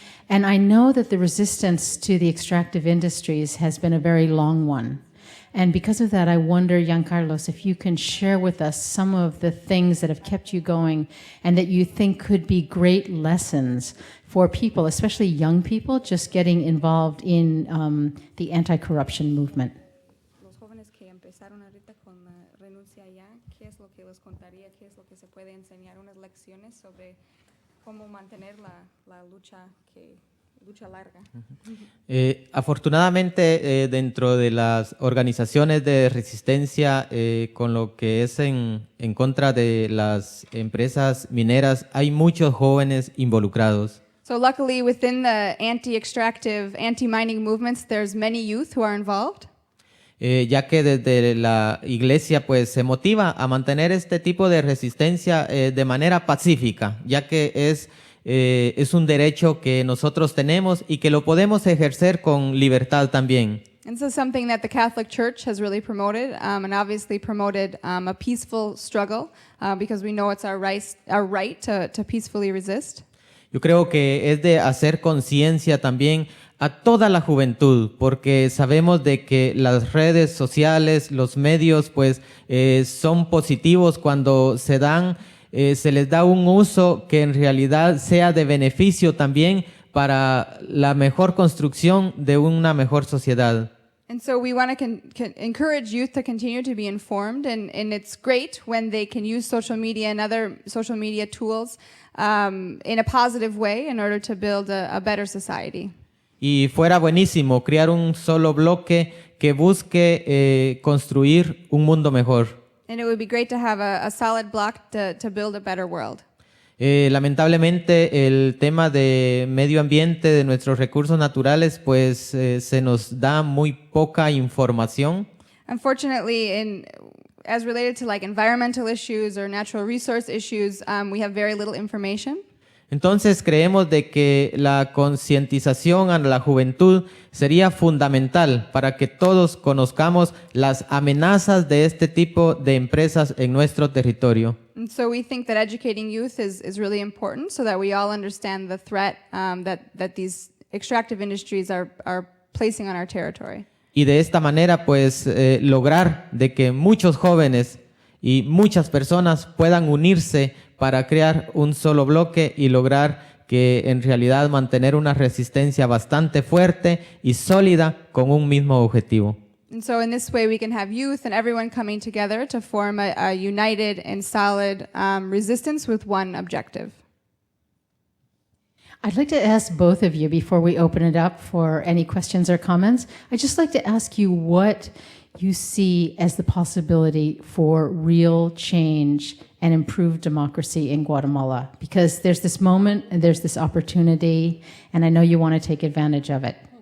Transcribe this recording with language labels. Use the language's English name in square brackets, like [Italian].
[English] And I know that the resistance to the extractive industries has been a very long one. And because of that, I wonder, Giancarlos, if you can share with us some of the things that have kept you going and that you think could be great lessons for people, especially young people, just getting involved in the anti-corruption movement. [Spanish] Los jóvenes que empezaron ahorita con Renuncia Ya, ¿qué es lo que les contaría? ¿Qué es lo que se puede enseñar? Unas lecciones sobre cómo mantener la lucha larga. Afortunadamente, dentro de las organizaciones de resistencia con lo que es en contra de las empresas mineras, hay muchos jóvenes involucrados. [English] So luckily, within the anti-extractive, anti-mining movements, there's many youth who are involved. [Spanish] Ya que desde la iglesia pues se motiva a mantener este tipo de resistencia de manera pacífica, ya que es un derecho que nosotros tenemos y que lo podemos ejercer con libertad también. [English] And this is something that the Catholic Church has really promoted, and obviously promoted a peaceful struggle, because we know it's our right to peacefully resist. [Spanish] Yo creo que es de hacer conciencia también a toda la juventud, porque sabemos de que las redes sociales, los medios, pues son positivos cuando se les da un uso que en realidad sea de beneficio también para la mejor construcción de una mejor sociedad. [English] And so we want to encourage youth to continue to be informed, and it's great when they can use social media and other social media tools in a positive way in order to build a better society. [Spanish] Y fuera buenísimo crear un solo bloque que busque construir un mundo mejor. [English] And it would be great to have a solid block to build a better world. [Spanish] Lamentablemente el tema de medio ambiente, de nuestros recursos naturales, pues se nos da muy poca información. [English] Unfortunately, as related to like environmental issues or natural resource issues, we have very little information. [Spanish] Entonces creemos de que la concientización a la juventud sería fundamental para que todos conozcamos las amenazas de este tipo de empresas en nuestro territorio. [English] And so we think that educating youth is really important so that we all understand the threat that these extractive industries are placing on our territory. [Spanish] y de esta manera pues lograr de que muchos jóvenes y muchas personas puedan unirse para crear un solo bloque y lograr que en realidad mantener una resistencia bastante fuerte y sólida con un mismo objetivo. [English] And so in this way, we can have youth and everyone coming together to form a united and solid resistance with one objective. I'd like to ask both of you before we open it up for any questions or comments. I'd just like to ask you what you see as the possibility for real change and improved democracy in Guatemala, because there's this moment and there's this opportunity, and I know you want to take advantage of it.